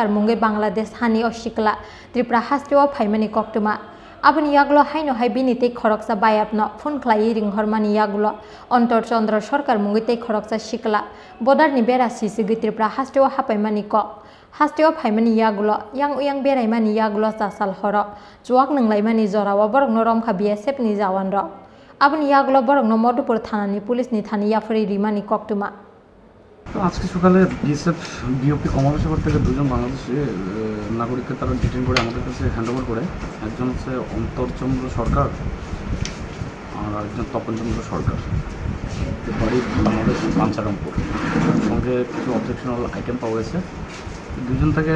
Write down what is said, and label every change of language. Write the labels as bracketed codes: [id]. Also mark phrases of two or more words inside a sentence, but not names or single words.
[trp] mungai Bangladesh hani osikla Tripura hastiwa phaimani koktuma Abani yaglo haino hai binite khoroksa bayapno phone khlai ringhormani yaglo Antor Chandra Sarkar mungite khoroksa sikla bodar ni bera sisigi Tripura hastiwa hapaimani ko hastiwa phaimani yaglo yang uyang beraimani yaglo sasal horo juak ninglaimani jorawa borok no romkha BSF ni jawan ro Abani yaglo borok no Madhupur thanani police ni thani yafari rimani koktuma [bn] আজকে সকালে বিএসএফ বিওপি কমলাসাগর থেকে দুজন বাংলাদেশি নাগরিককে তারা ডিটেইন করে আমাদের কাছে হ্যান্ডওভার করে একজন হচ্ছে অন্তরচন্দ্র সরকার আর একজন তপনচন্দ্র সরকার বাড়ি আমাদের বাঞ্ছারামপুর সঙ্গে কিছু [en] objectional item [bn] পাওয়া গেছে দুজন থেকে